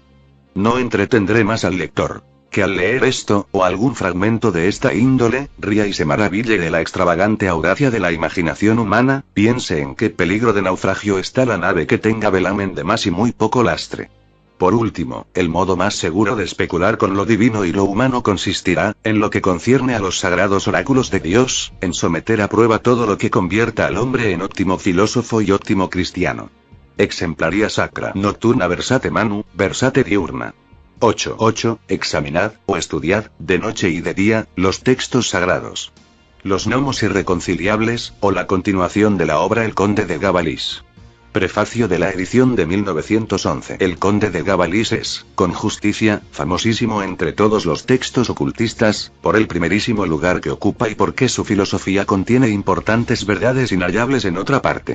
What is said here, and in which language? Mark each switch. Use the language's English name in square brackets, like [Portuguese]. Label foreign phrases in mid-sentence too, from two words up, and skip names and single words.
[Spanish] No entretendré más al lector. Que al leer esto, o algún fragmento de esta índole, ría y se maraville de la extravagante audacia de la imaginación humana, piense en qué peligro de naufragio está la nave que tenga velamen de más y muy poco lastre. Por último, el modo más seguro de especular con lo divino y lo humano consistirá, en lo que concierne a los sagrados oráculos de Dios, en someter a prueba todo lo que convierta al hombre en óptimo filósofo y óptimo cristiano. [Latin] Exemplaria sacra nocturna versate manu, versate diurna. [Spanish] 8. Examinad, o estudiad, de noche y de día, los textos sagrados. Los gnomos irreconciliables, o la continuación de la obra El Conde de Gabalis. Prefacio de la edición de 1911. El Conde de Gabalis es, con justicia, famosísimo entre todos los textos ocultistas, por el primerísimo lugar que ocupa y porque su filosofía contiene importantes verdades inhallables en otra parte.